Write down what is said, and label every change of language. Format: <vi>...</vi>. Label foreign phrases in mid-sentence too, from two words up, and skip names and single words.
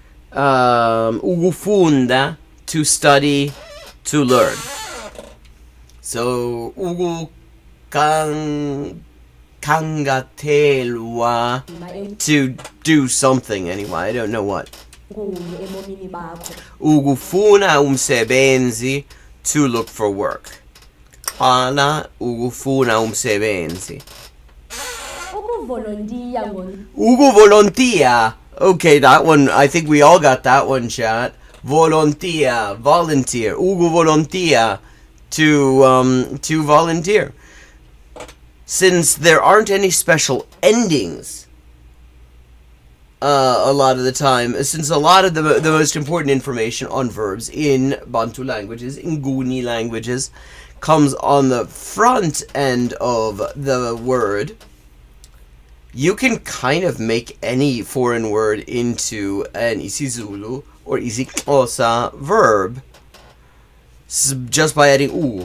<en>Ukufunda, to study, to learn. So ukukangatelwa, to do something anyway. I don't know what.</en> <xh>Ukufuna umsebenzi,</xh> <en>to look for work.</en> <xh>Ana ukufuna umsebenzi. Ukuvolontia.</xh> <en>Okay, that one, I think we all got that one, chat. Volontia, volunteer. Ukuvolontia, to volunteer. Since there aren't any special endings a lot of the time, since a lot of the most important information on verbs in Bantu languages, in Nguni languages, comes on the front end of the word, you can kind of make any foreign word into an isiZulu or isiXhosa verb just by adding u.</en>